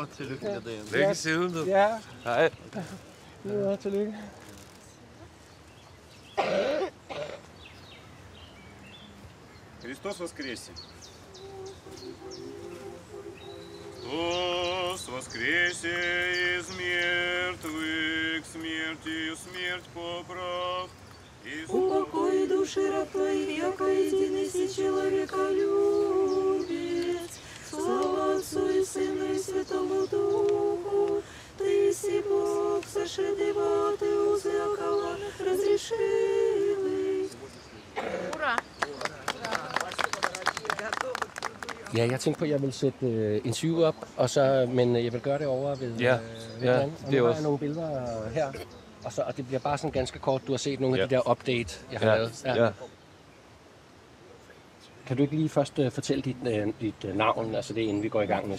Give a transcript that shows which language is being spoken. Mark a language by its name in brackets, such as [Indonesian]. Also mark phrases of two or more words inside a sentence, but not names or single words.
[Danish] Tillykke med dagen. Længe siden, du. Ja. Hej. Ja, tillykke. [Church Slavic] Христос воскресе! Христос воскресе из мертвых, смертью смерть поправ. Упокой души раб твоих, яко единый си человеколюбец. Слава Отцу и Сыну и Святому Духу. Ты си Бог, сошедева, ты узы окола разрешилый. [Russian] Ура! [Danish] Ja, jeg tænkte på, at jeg vil sætte interview op, men jeg vil gøre det over ved ved hinanden. Og nu har jeg nogle billeder her, og det bliver bare sådan ganske kort. Du har set nogle af de der update, jeg har lavet. Ja. Kan du ikke lige først fortælle dit navn, altså det inden vi går i gang med?